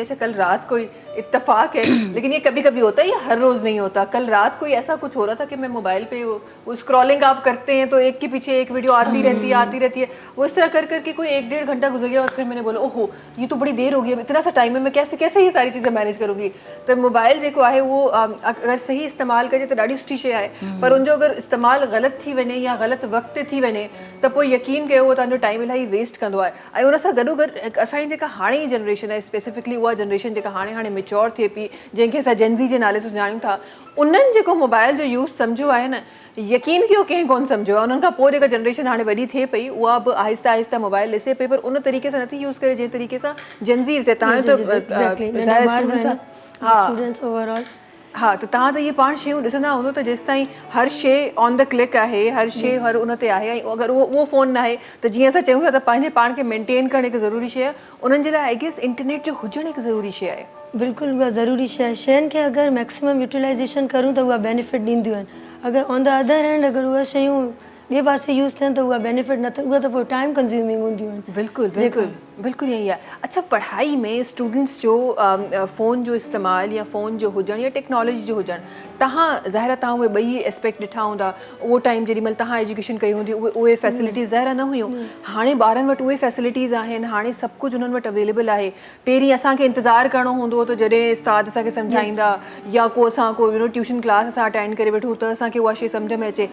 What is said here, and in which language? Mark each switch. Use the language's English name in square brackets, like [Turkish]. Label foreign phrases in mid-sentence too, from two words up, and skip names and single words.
[Urdu] اچھا، کل رات کوئی اتفاق ہے، لیکن یہ کبھی کبھی ہوتا ہے، یہ ہر روز نہیں ہوتا. کل رات کوئی ایسا کچھ ہو رہا تھا کہ میں موبائل پہ وہ اسکرولنگ آپ کرتے ہیں تو ایک کے پیچھے ایک ویڈیو آتی رہتی ہے. وہ اس طرح کر کر کے کوئی 1-1.5 گھنٹہ گزر گیا اور پھر میں نے بولا اوہو یہ تو بڑی دیر ہو گئی، اب اتنا سا ٹائم ہے، میں کیسے یہ ساری چیزیں مینیج کروں گی. [Sindhi] तो मोबाइल जेको आहे वो अगर सही इस्तेमाल कजे तो ॾाढी सुठी शइ आहे, पर उनजो अगर इस्तेमाल ग़लत थी वञे या ग़लत वक्त ते थी वञे त पोइ यकीन कयो उहो तव्हांजो टाइम इलाही वेस्ट कंदो आहे। ऐं उन सां गॾोगॾु असांजी जेका हाणे जी जनरेशन आहे, स्पेसिफिकली उहा जनरेशन जेका हाणे मेच्योर थिए पई, जंहिंखे असां जेनज़ी जे नाले सां सुञाणूं था, उन्हनि जेको मोबाइल जो यूज़ सम्झो आहे न, यकीन कयो कंहिं कोन सम्झो आहे। उन्हनि खां पोइ जेका जनरेशन हाणे वॾी थिए पई उहा बि आहिस्ता आहिस्ता मोबाइल ॾिसे पई, पर उन तरीक़े सां नथी यूज़ करे जंहिं तरीक़े सां जेनज़ी तव्हांजो त [English] Students overall. [Sindhi] हाँ, तो तव्हां त इहे पाण शयूं ॾिसंदा हूंदो त जेसि ताईं हर शइ [English] on the click [Sindhi] आहे, हर शइ हर उन ते आहे, ऐं अगरि उहो फ़ोन न आहे त जीअं असां चयूं था त पंहिंजे पाण खे मेंटेन करणु हिकु ज़रूरी शइ आहे, उन्हनि जे लाइ [English] I guess [Sindhi] इंटरनेट जो हुजणु हिकु ज़रूरी शइ आहे। बिल्कुलु उहा ज़रूरी शइ आहे। शयुनि खे अगरि [English] maximum utilization [Sindhi] करूं त उहा बेनिफिट ॾींदियूं आहिनि। अगरि [English] on the other hand [Sindhi] अगरि उहा शयूं ॿिए पासे यूज़ थियनि त उहा बेनिफिट न, उहा त पोइ [English] time consuming [Sindhi] हूंदियूं आहिनि। बिल्कुलु यही आहे। अच्छा, पढ़ाई में स्टूडेंट्स जो फ़ोन जो इस्तेमालु या फ़ोन जो हुजणु या टेक्नोलॉजी जो हुजणु, तव्हां ज़ाहिर तव्हां उहे ॿई एस्पेक्ट ॾिठा हूंदा। उहो टाइम जेॾी महिल तव्हां एजुकेशन कई हूंदी उहे फैसिलिटीज़ ज़ाहिर न हुयूं। हाणे ॿारनि वटि उहे फैसिलिटीज़ आहिनि, हाणे सभु कुझु उन्हनि वटि अवेलेबल आहे। पहिरीं असांखे इंतज़ारु करिणो हूंदो हो त जॾहिं उस्ताद असांखे सम्झाईंदा या को ट्यूशन क्लास असां अटेंड करे वेठूं त असांखे उहा शइ सम्झ में अचे।